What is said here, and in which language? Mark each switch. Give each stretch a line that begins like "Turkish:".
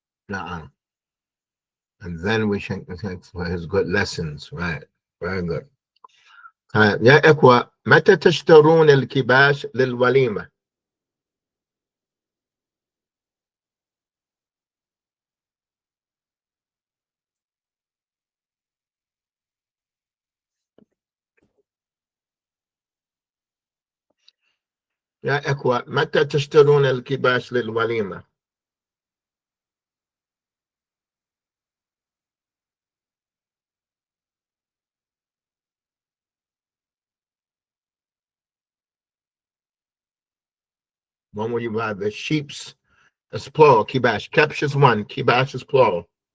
English: Na'am. And then we should thank for his good lessons, right? Very good.
Arabic: يا إخوة متى تشترون الكباش للوليمة؟ يا إخوة متى تشترون الكباش للوليمة؟
English: When will you buy the sheep's? It's plural, kibash. Kepsh is one, kibash is plural.